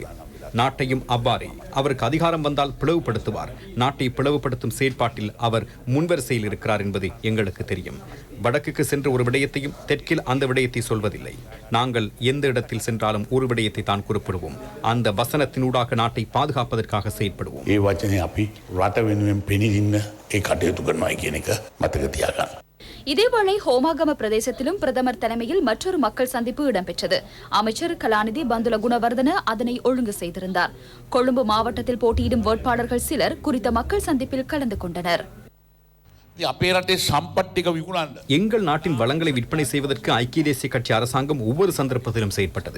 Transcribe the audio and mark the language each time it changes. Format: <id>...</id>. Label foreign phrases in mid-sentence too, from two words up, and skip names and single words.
<ta>நாட்டையும் அவ்வாறே அவருக்கு அதிகாரம் வந்தால் பிளவுபடுத்துவார். நாட்டை பிளவுபடுத்தும் செயற்பாட்டில் அவர் முன்வரிசையில் இருக்கிறார் என்பது எங்களுக்கு தெரியும். வடக்குக்கு சென்ற ஒரு விடயத்தையும் தெற்கில் அந்த விடயத்தை சொல்வதில்லை. நாங்கள் எந்த இடத்தில் சென்றாலும் ஒரு விடயத்தை தான் குறிப்பிடுவோம். அந்த வசனத்தினூடாக நாட்டை பாதுகாப்பதற்காக செயற்படுவோம்.</ta> <si>ඒ වචනේ අපි රට වෙනුවෙන් පෙනීදින්න ඒ කටයුතු කරනවා කියන එක මතක තියාගන්න.</si> <ta>இதேவேளை ஹோமாகம பிரதேசத்திலும் பிரதமர் தலைமையில் மற்றொரு மக்கள் சந்திப்பு இடம்பெற்றது. அமைச்சர் கலாநிதி பந்துல குணவர்தன அதனை ஒழுங்கு செய்திருந்தார். கொழும்பு மாவட்டத்தில் போட்டியிடும் வேட்பாளர்கள் சிலர் குறித்த மக்கள் சந்திப்பில் கலந்து கொண்டனர். எங்கள் நாட்டின் வளங்களை விற்பனை செய்வதற்கு ஐக்கிய தேசிய கட்சி அரசாங்கம் ஒவ்வொரு சந்தர்ப்பத்திலும் செயற்பட்டது.</ta>